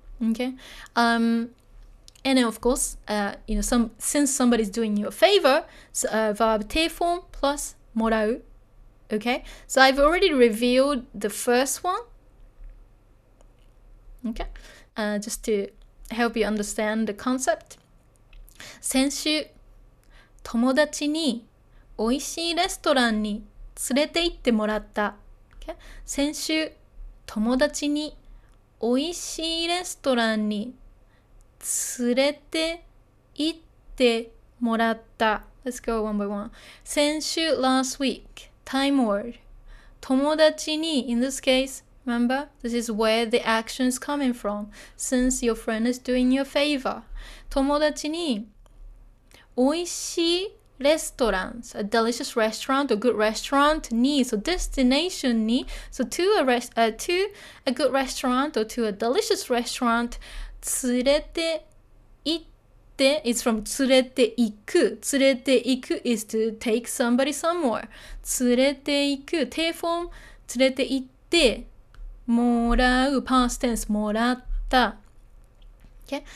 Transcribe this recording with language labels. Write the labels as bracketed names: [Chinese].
[English] Okay, and then of course, since somebody's doing you a favor, so, verb て form plus もらう. Okay, so I've already revealed the first one. Okay, just to help you understand the concept. [Japanese] 先週友達に美味しいレストランに連れて行ってもらった。 [English] Okay? [Japanese] 先週、友達に美味しいレストランに連れて行ってもらった。 [English] Let's go one by one. 先週、last week. Time word. 友達に, in this case, remember, this is where the action is coming from. Since your friend is doing you a favor. [Japanese] 友達に美味しいレストラン [English] a delicious restaurant or good restaurant に so destination に so to a good restaurant or to a delicious restaurant 連れて行って it's from 連れて行く連れて行く is to take somebody somewhere [Japanese] 連れて行く定フォーム連れて行ってもらう [English] past tense もらった、okay?